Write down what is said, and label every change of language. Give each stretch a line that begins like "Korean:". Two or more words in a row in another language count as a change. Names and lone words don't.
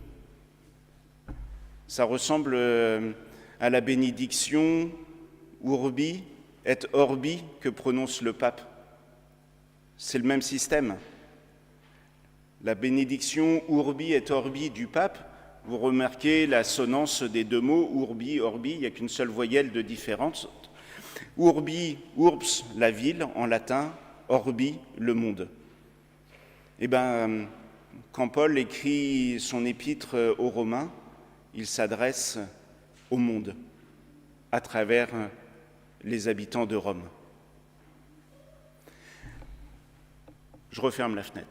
French: Ça ressemble à la bénédiction Urbi et Orbi que prononce le pape. C'est le même système. La bénédiction Urbi et Orbi du pape, vous remarquez l'assonance des deux mots, Urbi, Orbi, il n'y a qu'une seule voyelle de différence. Urbi, urbs, la ville en latin, Orbi, le monde. Eh bien, quand Paul écrit son épître aux Romains, il s'adresse au monde, à travers les habitants de Rome. Je referme la fenêtre.